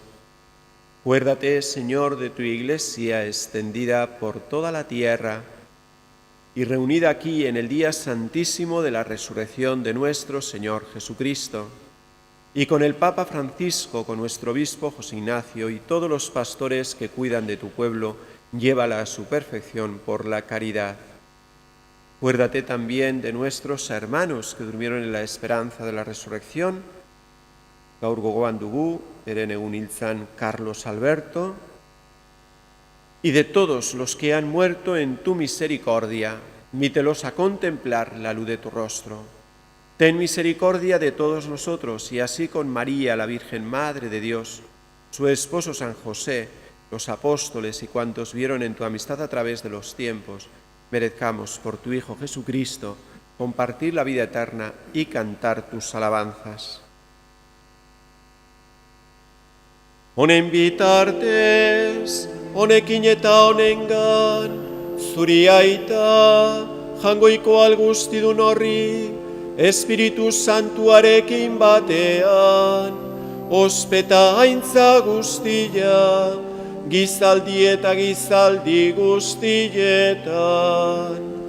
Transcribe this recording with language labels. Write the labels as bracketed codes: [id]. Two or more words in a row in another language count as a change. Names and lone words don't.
[es] Acuérdate, Señor, de tu Iglesia extendida por toda la tierra y reunida aquí en el día santísimo de la resurrección de nuestro Señor Jesucristo, y con el Papa Francisco, con nuestro obispo José Ignacio y todos los pastores que cuidan de tu pueblo, llévala a su perfección por la caridad. Acuérdate también de nuestros hermanos que durmieron en la esperanza de la resurrección: [eu] Gaur gogoan dugu, herenegun hiltzan Carlos Alberto, [es] y de todos los que han muerto en tu misericordia, mítelos a contemplar la luz de tu rostro. Ten misericordia de todos nosotros, y así con María, la Virgen Madre de Dios, su esposo San José, los apóstoles y cuantos vieron en tu amistad a través de los tiempos, merezcamos por tu Hijo Jesucristo compartir la vida eterna y cantar tus alabanzas. [eu] Honen bitartez, honekin eta honengan, zuri aita, jangoiko algustidun horri, Espiritu Santuarekin batean, ospeta aintza guztia, gizaldi eta gizaldi guztietan.